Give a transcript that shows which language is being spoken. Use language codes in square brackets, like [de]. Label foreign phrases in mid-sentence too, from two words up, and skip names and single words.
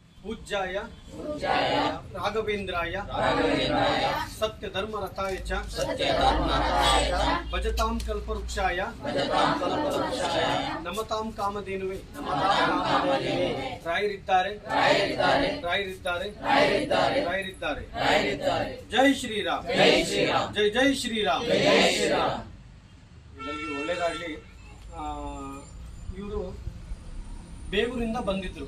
[sa] पूज्याय राघवेन्द्राय सत्य धर्म रथाय च भजतां कल्पवृक्षाय नमतां कामधेनुवे [kn] ರಾಯರಿದ್ದಾರೆ ಜೈ ಶ್ರೀರಾಮ್ ಜೈ ಜೈ ಶ್ರೀರಾಮ್ ಎಲ್ಲರಿಗೂ ಒಳ್ಳೇದಾಗ್ಲಿ. ಇವರು ಬೇಗೂರಿಂದ ಬಂದಿದ್ರು.